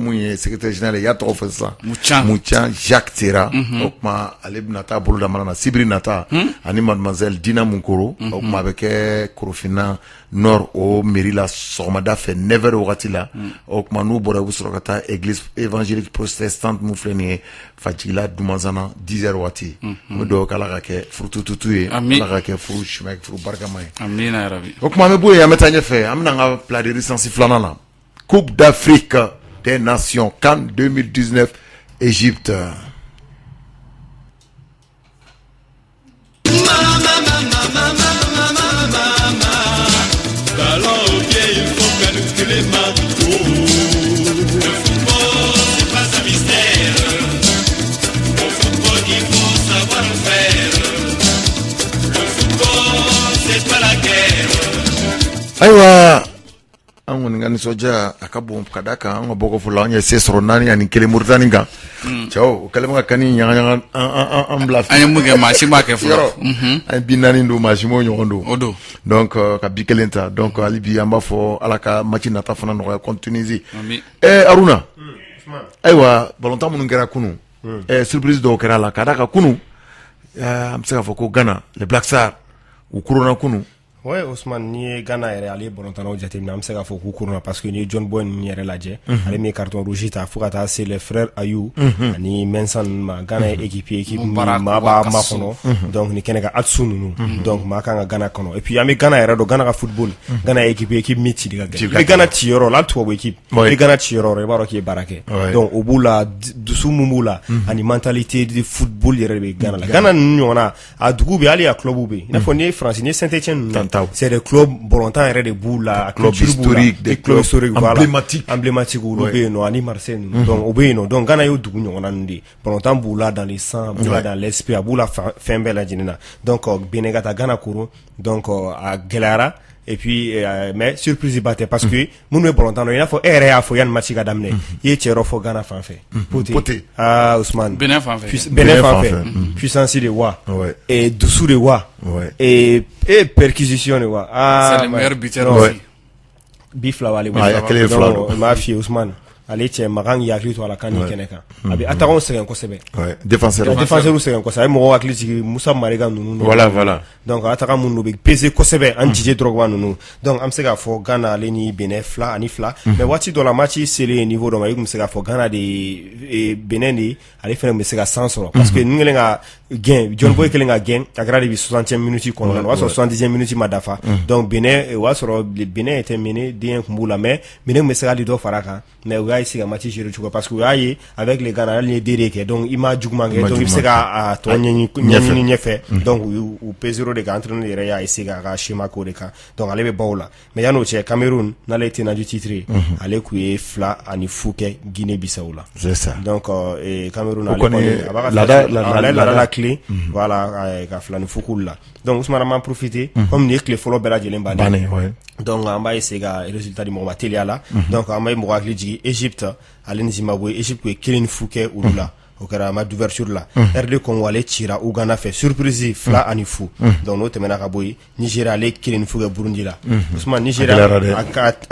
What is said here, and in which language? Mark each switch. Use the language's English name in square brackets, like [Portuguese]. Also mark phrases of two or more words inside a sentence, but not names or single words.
[Bambara] mun ye [French] secrétaire général [Bambara] ye i y'a tɔgɔ fɔ sisan Mucan Jacques Tera o tuma ale bɛna taa bolo da mana na sibiri nata ani mademoiselle Dina Munkoro o tuma a bɛ kɛ Korofina Nord o mairie la sɔgɔmada fɛ 9h wagati la o tuma n'u bɔra u bɛ sɔrɔ ka taa [French] église évangélique protestante [Bambara] mun filɛ nin ye Fajigila Dumanzana 10h wagati an bɛ dugawu kɛ ala ka kɛ furu tututu ye ala ka kɛ furu sumɛ furu barikama ye amina yarabi o tuma an bɛ bɔ yen an bɛ taa ɲɛfɛ an bɛna an ka [French] plat de résistance [Bambara] filanan na Coupe d'Afrique des Nations CAN 2019 Égypte. [French] Ballon au pied, il faut calculer les marteaux. Le football, c'est pas un mystère. Au football, il faut savoir le faire. Le football, c'est pas la guerre. [Bambara] Aïwa. An kɔni ka nisɔndiya a ka bon ka da kan an ka bɔ ko fɔlɔ an ye se sɔrɔ 4 ani 1 Mauritanie kan cɛw o kɛlen ka kani ɲagaɲaga an bila an ye mun kɛ maa si m'a kɛ fɔlɔ an ye bi 4 don maa si m'o ɲɔgɔn don o don donc ka bi 1 ta donc hali bi an b'a fɔ ala ka match nata fana nɔgɔya contre Tunisie Aruna ayiwa ballontan minnu kɛra kunun surprise dɔw kɛra la ka da kan kunun an bɛ se k'a fɔ ko Ghana les Black Stars u kuruna kunun. Ouais, Ousmane, ni Ghana yɛrɛ ale bɔlɔntanaw jateminɛ an bɛ se k'a fɔ k'u kuruna [French] parce que [Bambara] ni John Boy ninnu yɛrɛ lajɛ ale min ye [French] carton rouge [Bambara] ta fo ka taa se [French] les frères [Bambara] Ayou ani Mensah ninnu ma Ghana ye équipe min maa b'a makɔnɔ donc ni kɛnɛ ka Atsu ninnu donc maa kan ka Ghana kɔnɔ [French] et puis [Bambara] an bɛ Ghana yɛrɛ dɔn Ghana ka football Ghana ye équipe min ci de ka gɛlɛn i bɛ Ghana ci yɔrɔ la hali tubabu équipe i bɛ Ghana ci yɔrɔ i b'a dɔn k'i ye baara kɛ donc o b'u la dusu mun b'u la ani [French] mentalité de football [Bambara] yɛrɛ de bɛ Ghana la Ghana ninnu ɲɔgɔnna a dugu bɛ hali a club bɛ yen i n'a fɔ ni ye France ni ye Saint-Étienne ninnu [French] c'est des clubs [Bambara] bɔlɔntan yɛrɛ de b'u la [French] club historique des clubs historiques emblématiques [Bambara] olu bɛ yen nɔ ani Marseille ninnu donc o bɛ yen nɔ donc Ghana y'o dugu ɲɔgɔnna ninnu de bɔlɔntan b'u la [French] dans les sangs [Bambara] b'u la [French] dans l'esprit [Bambara] a b'u la fɛn bɛɛ lajɛlen na donc Benin ka taa Ghana kuru donc a gɛlɛyara [French] et puis mais surprise [Bambara] ba tɛ [French] parce que [Bambara] minnu bɛ bɔlɔntan dɔn i n'a fɔ e yɛrɛ y'a fɔ yanni match ka daminɛ i ye cɛ dɔ fɔ Ghana fan fɛ Poté Ousmane Benin fan fɛ [French] puissance de wa et dusu de wa et perquisition de wa c'est le meilleur buteur aussi [Bambara] bi fila wale donc m'a fie Ousmane ale cɛ makan y'i hakili to a la kan ni kɛnɛ kan a bɛ attaquant sɛgɛn kosɛbɛ défenseur sɛgɛn kosɛbɛ a ye mɔgɔw hakili jigin Musa Mariga ninnu [French] voilà [Bambara] donc attaquant minnu bɛ peser kosɛbɛ an Didier Drogba ninnu donc an bɛ se k'a fɔ Ghana ale ni Benin 2-2 mais waati dɔ la match selen niveau dɔ ma i tun bɛ se k'a fɔ Ghana de Benin de ale fana tun bɛ se ka san sɔrɔ [French] parce que [Bambara] ninnu kɛlen ka gɛn John Boy kɛlen ka gɛn a kɛra de bi 60e minute kɔnɔna na o y'a sɔrɔ 70e minute ma dafa donc Benin o y'a sɔrɔ Benin [French] était mené [Bambara] den tun b'u la mais Benin tun bɛ se ka hali dɔ far'a kan mais u y'a essayer ka match gérer cogo [French] parce que [Bambara] u y'a ye [French] avec les [Bambara] Ghana hali ni ye dere kɛ donc i ma juguman kɛ donc i bɛ se ka tɔ ɲɛɲini ɲɛfɛ donc u P0 de kan entraîneur yɛrɛ y'a essayer k'a ka schéma k'o de kan donc ale bɛ baw la mais yan'o cɛ Cameroun n'ale tena [French] du titre [Bambara] ale kun ye 2-0 kɛ Guinée Bissau la [French] c'est ça [Bambara] donc Cameroun ale kɔni a b'a ka [French] la clé voilà [Bambara] ka 2-0 k'u la donc Ousmane m'a profité comme ni ye tile fɔlɔ bɛɛ lajɛlen bannen donc an b'a essayer ka résultat di mɔgɔ ma teliya la donc an bɛ mɔgɔ hakili jigin Égypte ale ni Zimbabwe Égypte kun ye 1-0 kɛ olu la o kɛra [French] match d'ouverture [Bambara] la RD Congo ale cira Uganda fɛ surprise 2-0 donc n'o tɛmɛna ka bɔ yen Nigeria ale 1-0 kɛ Burundi la Ousmane Nigeria a ka